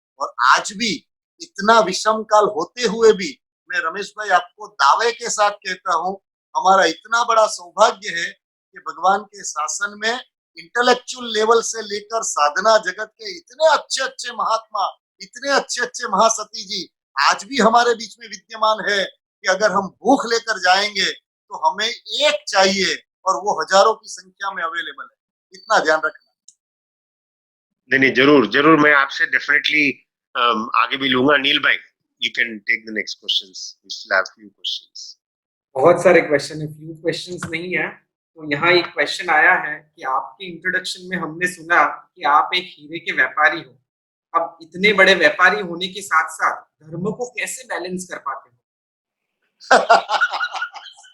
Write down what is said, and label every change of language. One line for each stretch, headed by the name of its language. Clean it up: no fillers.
Hindi: और आज भी इतना विषम काल होते हुए भी मैं रमेश भाई आपको दावे के साथ कहता हूं, हमारा इतना बड़ा सौभाग्य है कि भगवान के शासन में इंटेलेक्चुअल लेवल से लेकर साधना जगत के इतने अच्छे अच्छे महात्मा, इतने अच्छे अच्छे महासती जी आज भी हमारे बीच में विद्यमान है कि अगर हम भूख लेकर जाएंगे तो हमें एक चाहिए और वो हजारों की संख्या में अवेलेबल है. इतना ध्यान रखना. नहीं, जरूर जरूर मैं आपसे डेफिनेटली आगे भी लूंगा.
English: नील भाई, you can take the next questions. We still have few questions.
Hindi: बहुत सारे क्वेश्चन है, फ्यू क्वेश्चंस नहीं है. तो यहाँ एक क्वेश्चन आया है कि आपके इंट्रोडक्शन में हमने सुना कि आप एक हीरे के व्यापारी हो. अब इतने बड़े व्यापारी होने के साथ साथ धर्म को कैसे बैलेंस कर पाते हो?